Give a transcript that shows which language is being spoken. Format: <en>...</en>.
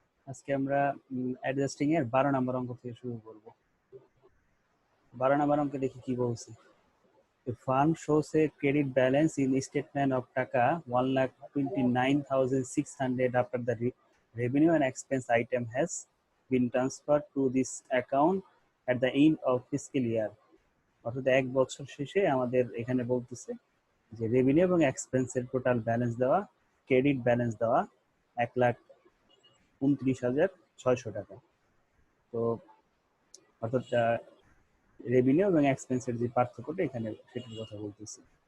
<bn>আজকে আমরা অ্যাডজাস্টিং এর 12 নম্বর অঙ্ক থেকে শুরু করব। 12 নম্বর অঙ্কে দেখি কি বলছে।</bn> <en>The fund shows a credit balance in statement of taka 1,29,600 after the revenue and expense item has been transferred to this account at the end of fiscal year.</en> <bn>অর্থাৎ এক বছর শেষে আমাদের এখানে বলতেছে যে রেভিনিউ এবং এক্সপেন্সের টোটাল ব্যালেন্স দেওয়া, ক্রেডিট ব্যালেন্স দেওয়া 1,29,600 টাকা। তো অর্থাৎ রেভিনিউ এবং এক্সপেন্সের যে পার্থক্যটা এখানে সেটার কথা বলতেছি।</bn>